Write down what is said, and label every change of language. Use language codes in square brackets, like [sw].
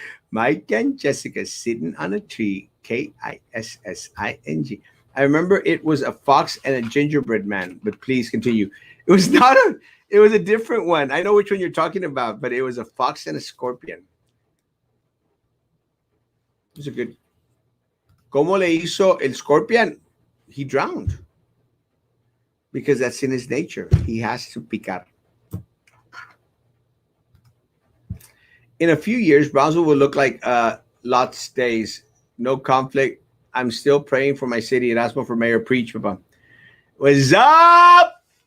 [en] Mike and Jessica sitting on a tree. Kissing. I remember it was a fox and a gingerbread man, but please continue. It was not a. It was a different one. I know which one you're talking about, but it was a fox and a scorpion. It was a good. [es] ¿Cómo le hizo el scorpion? [en] He drowned because that's in his nature. He has to [es] picar. [en] In a few years, Brownsville will look like Lot's days. No conflict. I'm still praying for my city. Erasmo for mayor. Preach, Papa. What's up?